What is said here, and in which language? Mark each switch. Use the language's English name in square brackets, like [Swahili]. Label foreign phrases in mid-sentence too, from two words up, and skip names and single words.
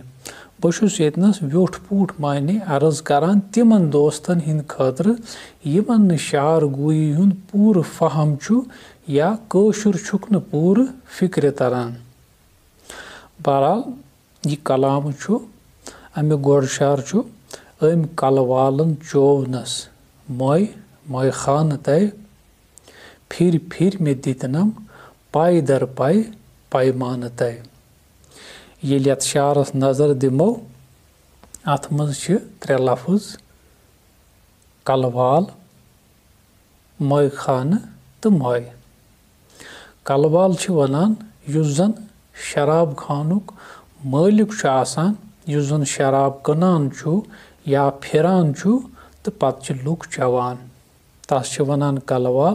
[Kashmiri] बहुस यतनस व्युठ पुठ माने अर्ज करान तिमन दोस्तन हिंद खतर यमन शार गुई हुंद पूर फहम छु या कौशुर छुक न पूर फिक्र तरन। बहरहाल यह कलाम छु अमे गोड़ शार छु अम कलवालन चोवनस मोय खान तय फिर फिर में दितनम पाई दर पाई पैमान तय। ये यथ शारस नजर दिमो अथ मज त्रे लफ्ज कलवाल मोय खान तो मोय। कलवाल वनान युस जन शराब खानुक मालिक आसान युस जन शराब कनान छु या फिरान छु तो पत लुक चवान तस वनान कलवाल।